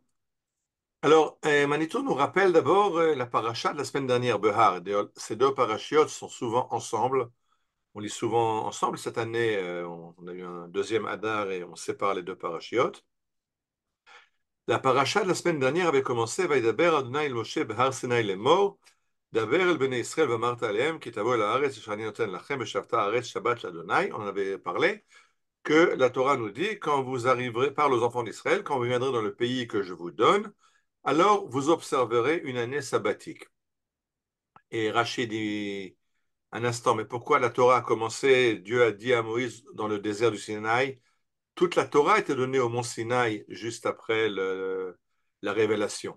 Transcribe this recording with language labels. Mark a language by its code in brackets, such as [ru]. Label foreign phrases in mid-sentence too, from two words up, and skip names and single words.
[fr] Alors, Manitou nous rappelle d'abord la paracha de la semaine dernière, Behar. D'ailleurs, ces deux parachiotes sont souvent ensemble, on lit souvent ensemble. Cette année, on a eu un deuxième Hadar et on sépare les deux parachiotes. La paracha de la semaine dernière avait commencé, [he] וידבר אדוני אל משה בהר סיני לאמר, דבר אל בני ישראל ואמרת עליהם כי תבואו אל הארץ אשר אני נותן לכם ושבתה הארץ שבת לאדוני. [fr] On en avait parlé que la Torah nous dit quand vous arriverez, parle aux enfants d'Israël, quand vous viendrez dans le pays que je vous donne, alors vous observerez une année sabbatique. Et Rachid dit un instant, mais pourquoi la Torah a commencé? Dieu a dit à Moïse dans le désert du Sinaï, toute la Torah était donnée au mont Sinaï juste après la révélation.